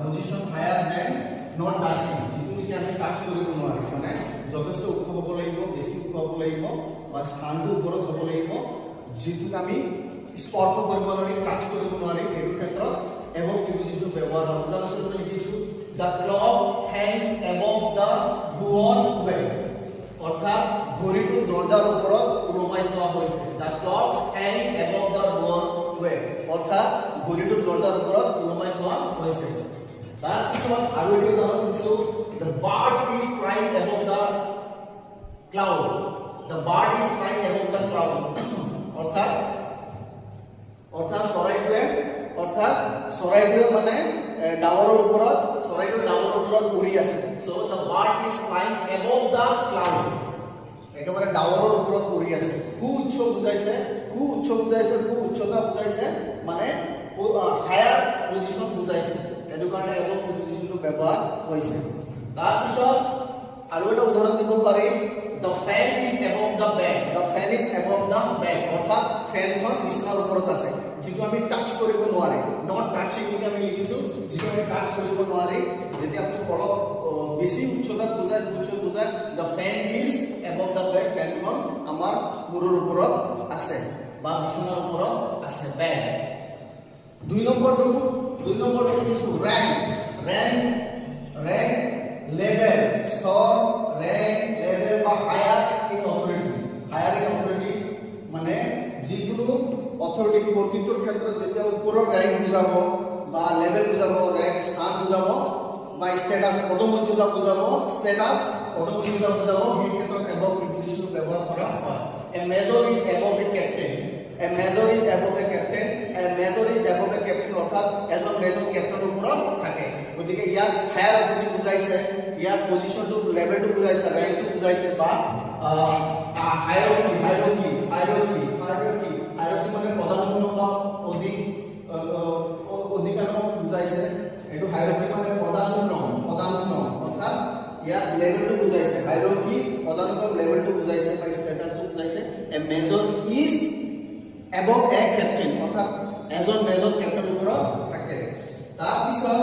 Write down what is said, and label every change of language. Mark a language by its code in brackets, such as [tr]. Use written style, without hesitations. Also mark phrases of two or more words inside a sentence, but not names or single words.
[en] position higher then not touching, [as] যিটো নেকি আমি টাচ কৰিব নোৱাৰি, মানে যথেষ্ট ওখ হ'ব লাগিব, বেছি ওখ হ'ব লাগিব বা স্থানটো ওপৰত হ'ব লাগিব, যিটো আমি স্পৰ্শ কৰিব নোৱাৰি, টাচ কৰিব নোৱাৰি, সেইটো ক্ষেত্ৰত [en] above preposition [as] ব্যৱহাৰ হয়। উদাহৰণস্বৰূপে লিখিছো [en] the clock hangs above the doorway, [as] অৰ্থাৎ ঘড়ীটো দৰজাৰ ওপৰত ওলমাই থোৱা হৈছে। [en] the clocks hang above the doorway, [as] অৰ্থাৎ ঘড়ীটো দৰজাৰ ওপৰত ওলমাই থোৱা হৈছে। তাৰ পিছত আৰু এটা উদাহৰণ দিছো [en] the bird is flying above the cloud, the bird is flying above the cloud, [as] অৰ্থাৎ চৰাইটোৱে মানে ডাৱৰৰ ওপৰত উৰি আছে। [en] so the bird is flying above the cloud, [as] একেবাৰে ডাৱৰৰ ওপৰত উৰি আছে। সুউচ্চতা বুজাইছে মানে [en] higher position [as] বুজাইছে, এটো কাৰণে এভব প্ৰিপজিশনটো ব্যৱহাৰ হৈছে। তাৰ পিছত আৰু এটা উদাহৰণ দিব পাৰি [en] the fan is above the bed, [as] অৰ্থাৎ ফেনখন বিছনাৰ ওপৰত আছে, যিটো আমি টাচ কৰিব নোৱাৰি, [en] not touching [as] বুলি আমি লিখিছো, যিটো আমি টাচ কৰিব নোৱাৰি। যেতিয়া অলপ বেছি উচ্চতাত বুজায় [en] the fan is above the bed, [as] ফেনখন আমাৰ মূৰৰ ওপৰত আছে বা বিছনাৰ ওপৰত আছে, বেড। দুই নম্বৰটো লিখিছো rank, লেভেল, স্তৰ, লেভেল বা [en] higher in authority, [as] মানে যিকোনো অথৰিটি কৰ্তৃত্বৰ ক্ষেত্ৰত যেতিয়া ওপৰৰ ৰেংক বুজাব বা লেভেল বুজাব, ৰেংক স্থান বুজাব বা ষ্টেটাস পদমৰ্যাদা বুজাব, সেই ক্ষেত্ৰত [en] above preposition [as] ব্যৱহাৰ কৰা হয়। [en] a major is above a captain, [as] অৰ্থাৎ এজন মেজৰ কেপ্টেইনৰ ওপৰত থাকে। গতিকে ইয়াত [en] higher authority [as] বুজাইছে, ইয়াত পজিশনটো লেভেলটো বুজাইছে, ৰেংকটো বুজাইছে বা হায়াৰাৰ্কি মানে পদানুক্ৰম বা অধিকাৰক বুজাইছে। এইটো হায়াৰাৰ্কি মানে পদানুক্ৰম, অৰ্থাৎ ইয়াত লেভেলটো বুজাইছে, হায়াৰাৰ্কি পদানুক্ৰম লেভেলটো বুজাইছে বা ষ্টেটাসটো বুজাইছে। [en] a major is above a captain, [as] অৰ্থাৎ এজন মেজৰ কেপ্টেইনৰ ওপৰত থাকে। তাৰ পিছত